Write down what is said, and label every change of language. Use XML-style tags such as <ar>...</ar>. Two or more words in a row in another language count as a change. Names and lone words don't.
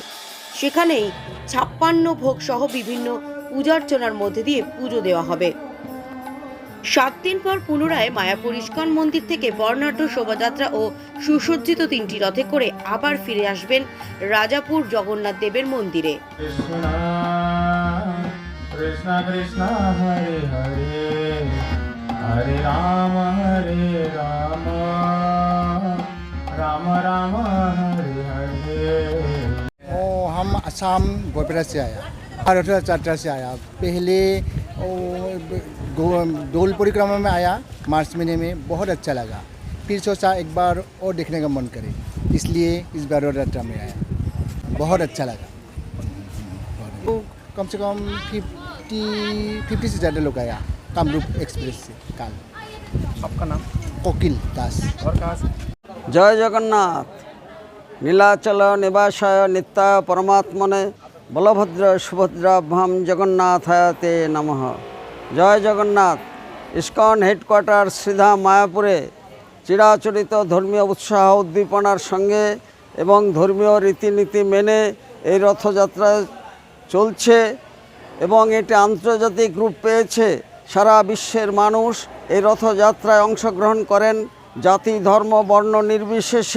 <bn>সেখানেই 56 ভোগ সহ বিভিন্ন পূজার্চনার মধ্যে দিয়ে পুজো দেওয়া হবে। 7 দিন পর পুনরায় মায়াপুর ইস্কন মন্দির থেকে বর্ণাঢ্য শোভাযাত্রা ও সুসজ্জিত 3টি রথে করে আবার ফিরে আসবেন রাজাপুর জগন্নাথ দেবের মন্দিরে।</bn> <sa>Krishna Krishna Hare Hare Hare Rama Rama Rama Hare Hare।</sa> <hi>हम असम गोपेरा से आया, रथयात्रा से आया। पहले डोल परिक्रमा में आया मार्च महीने में, बहुत अच्छा लगा। फिर सोचा एक बार और देखने का मन करे, इसलिए इस बार रथयात्रा में आया। बहुत अच्छा लगा। कम से कम 50 से ज़्यादा लोग आया कामरूप एक्सप्रेस से कल। आपका नाम? कोकिल दास। और कहाँ से? जय जगन्नाथ।</hi> <sa>नीलाचल निवासाय नित्याय परमात्मने बलभद्र सुभद्राभ्याम जगन्नाथायते नमः।</sa> <hi>जय जगन्नाथ। इस्कन हेडकोয়ার্টার सीधा मायापुरे</hi> <bn>চিরাচরিত ধর্মীয় উৎসাহ উদ্দীপনার সঙ্গে এবং ধর্মীয় রীতিনীতি মেনে এই রথযাত্রা চলছে এবং এটি আন্তর্জাতিক রূপ পেয়েছে। সারা বিশ্বের মানুষ এই রথযাত্রায় অংশগ্রহণ করেন, জাতি ধর্ম বর্ণ নির্বিশেষে।</bn>